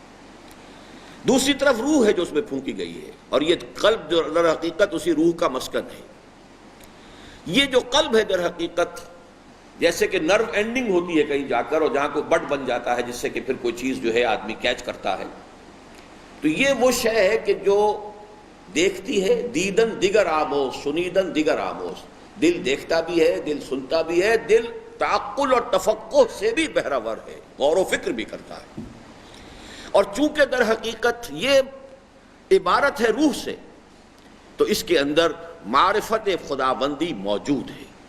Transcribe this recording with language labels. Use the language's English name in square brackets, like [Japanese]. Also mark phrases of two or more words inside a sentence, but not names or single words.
[Urdu] دوسری طرف روح ہے جو اس میں پھونکی گئی ہے، اور یہ قلب جو در حقیقت اسی روح کا مسکن ہے. یہ جو قلب ہے در حقیقت جیسے کہ [English] nerve ending [Urdu] ہوتی ہے کہیں جا کر، اور جہاں کو بٹ بن جاتا ہے جس سے کہ پھر کوئی چیز جو ہے آدمی کیچ کرتا ہے. تو یہ وہ شے ہے کہ جو دیکھتی ہے، [Persian] دیدن دیگر آموز سنیدن دیگر آموز. [Urdu] دل دیکھتا بھی ہے، دل سنتا بھی ہے، دل تعقل اور تفقہ سے بھی بہرہور ہے، غور و فکر بھی کرتا ہے. اور چونکہ در حقیقت یہ عبارت ہے روح سے، تو اس کے اندر معرفت خداوندی موجود ہے.